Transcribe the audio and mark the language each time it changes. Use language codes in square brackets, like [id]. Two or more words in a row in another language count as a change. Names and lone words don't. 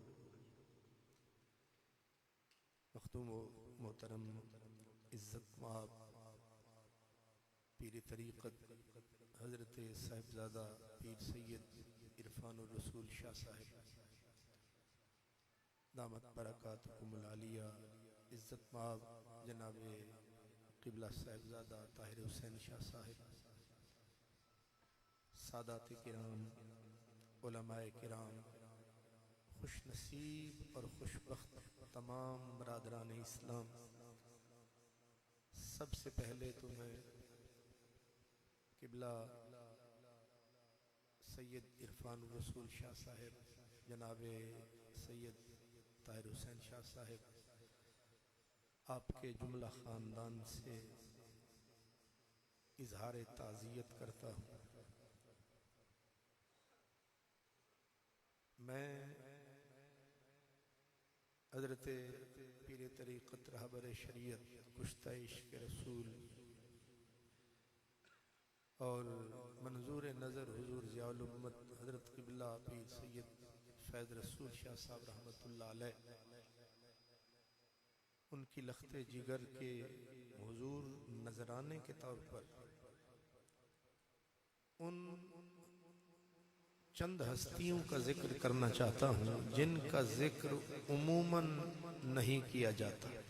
[hi] मखदूम मोहतरम इज्जत माब पीर तरीक़त हज़रत साहिबजादा पीर सैयद इरफानुर रसूल शाह साहिब [ar] دامت بركاتهم العالية, [hi] इज्जत माब जनाब क़िबला साहिबजादा ताहिर हुसैन शाह साहिब, सादात किराम, उलमाए किराम, खुश नसीब और खुशबख्त तमाम बरादरान इस्लाम, सबसे पहले तो मैं क़िबला सैयद इरफानुर रसूल शाह साहिब जनाब सैयद ताहिर हुसैन शाह साहिब आपके जुमला ख़ानदान से इजहार ताज़ियत करता हूँ। मैं हज़रत पीर तरीक़त रहबर शरीयत कुश्ता इश्क़ रसूल और मंजूर नज़र हुजूर ज़ियाउल उम्मत हज़रत क़िबला पीर सैयद फैज़ रसूल शाह साहब [ar] رحمة الله عليه [hi] उनकी लख्ते जिगर के हुजूर नजराने के तौर पर उन चंद हस्तियों का जिक्र करना चाहता हूँ जिनका जिक्र उमूमन नहीं किया जाता।